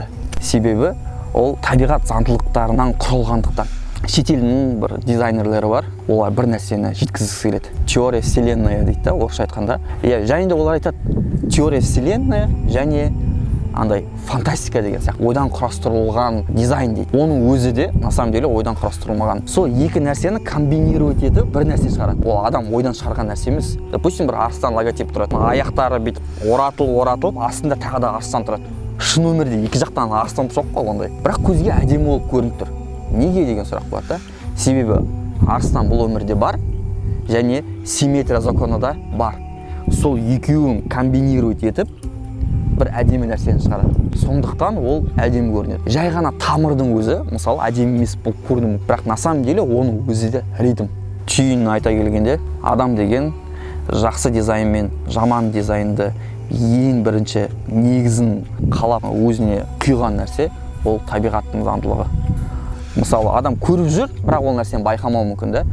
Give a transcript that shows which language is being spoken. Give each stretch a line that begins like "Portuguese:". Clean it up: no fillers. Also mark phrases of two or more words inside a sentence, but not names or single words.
Kazakh: Себебі ол табиғат заңдылықтарынан құрылғандықтан. Шетелдің бір дизайнерлері бар, олар бір нәрсені жеткізгісі келеді.
Russian: Теория вселенная
Kazakh: дейді, орысша айтқанда. Және де олар айтады,
Russian: теория вселенная
Kazakh: және андай фантастика деген сияқты ойдан құрастырылған дизайн дейді. Оның өзі де
Russian: на самом деле
Kazakh: ойдан құрастырылмаған. Сол екі нәрсені комбинировать етіп бір нәрсе шығарады. Ол адам ойдан шығарған нәрсе емес. Допустим, бір арыстан логотип тұрады. Аяқтары бүйтіп оратылып, астында тағы да арыстан тұрады. Шын өмірде екі жақтан арыстан жоқ қой ондай. Бірақ көзге әдемі болып көрініп тұр. Неге деген сұрақ болады да? Себебі арыстан бұл өмірде бар және симметрия законы да бар. Сол екеуін комбинировать етіп бір әдемі нәрсені шығарады. Сондықтан ол әдемі көрінеді. Жай ғана тамырдың өзі, мысалы, әдемі емес болып көрінуі, бірақ
Russian: на самом деле
Kazakh: оның өзі де ритм. Түйінін айта келгенде, адам деген жақсы дизайн мен жаман дизайнды ең бірінші негізін қалап өзіне құйған нәрсе ол табиғаттың заңдылығы. Мысалы, адам көріп жүр, бірақ ол нәрсені байқамауы мүмкін да.